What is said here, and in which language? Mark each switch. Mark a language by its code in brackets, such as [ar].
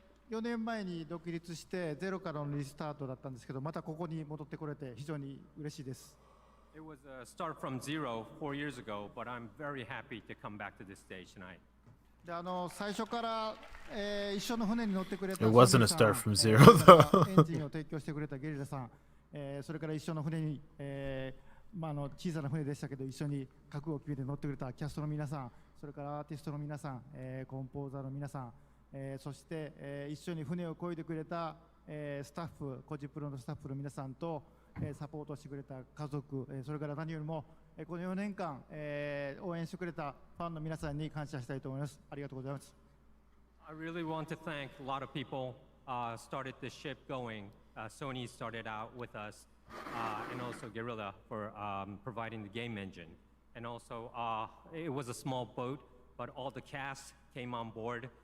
[ja] 4年前に独立してゼロからのリスタートだったんですけど、またここに戻ってこれて非常に嬉しいです。 [en] It was a start from zero 4 years ago, but I'm very happy to come back to this stage tonight. [ja] で最初から、一緒の船に乗ってくれた [en] It wasn't a start from zero, though. [ja] エンジンを提供してくれたゲリラさん、それから一緒の船に、小さな船でしたけど一緒に覚悟を決めて乗ってくれたキャストの皆さん、それからアーティストの皆さん、コンポーザーの皆さん、そして、一緒に船を漕いでくれた、スタッフ、コジプロのスタッフの皆さんと、サポートしてくれた家族、それから何よりも、この4年間、応援してくれたファンの皆さんに感謝したいと思います。ありがとうございます。 [en] I really want to thank a lot of people started the ship going. Sony started out with us, and also Guerrilla for providing the game engine. And also, it was a small boat, but all the cast came on board.